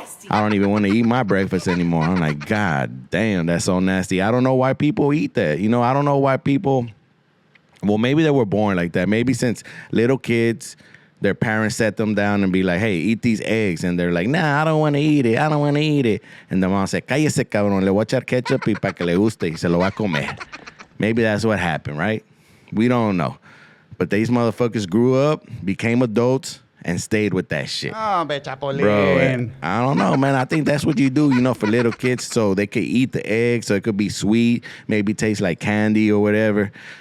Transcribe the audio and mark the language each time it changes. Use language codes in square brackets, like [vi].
[en] I don't even want to eat my breakfast anymore. I'm like, God damn, that's so nasty. I don't know why people eat that. You know, I don't know why people... Well, maybe they were born like that. Maybe since little kids... Their parents set them down and be like, hey, eat these eggs. And they're like, nah, I don't want to eat it. I don't want to eat it. And the mom said, [es] cállese, cabrón. Le voy a echar ketchup y para que le guste y se lo va a comer. [en] Maybe that's what happened, right? We don't know. But these motherfuckers grew up, became adults, and stayed with that shit. Oh, Chapulín. Bro, I don't know, man. I think that's what you do, you know, for little kids so they could eat the egg, so it could be sweet, maybe taste like candy or whatever.